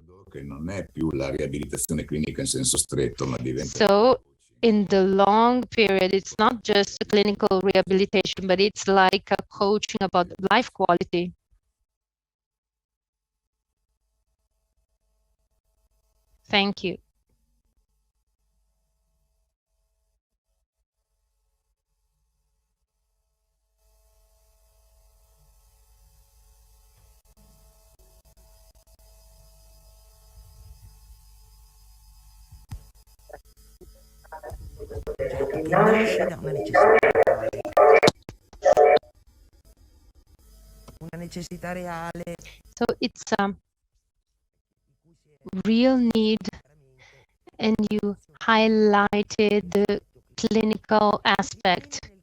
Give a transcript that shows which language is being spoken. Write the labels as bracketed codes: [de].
[it] che non è più la riabilitazione clinica in senso stretto, ma diventa... [en] So in the long period, it's not just a clinical rehabilitation, but it's like a coaching about life quality. Thank you. [it] Nasce da una necessità reale. [en] So it's a real need, and you highlighted the clinical aspect.